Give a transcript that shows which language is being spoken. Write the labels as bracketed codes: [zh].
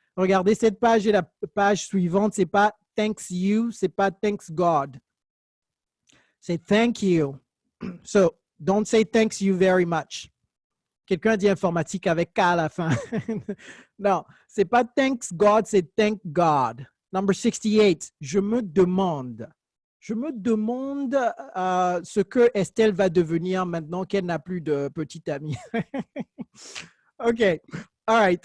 [fr] Regardez cette page et la page suivante, c'est pas [en] thanks you, [fr] c'est pas [en] thanks God. [fr] C'est [en] thank you. So, don't say thanks you very much. [fr] Quelqu'un dit informatique avec K à la fin. Non, c'est pas [en] thanks God, [fr] c'est [en] thank God. [fr] Number 68, je me demande ce que Estelle va devenir maintenant qu'elle n'a plus de petit ami. OK. [en] All right.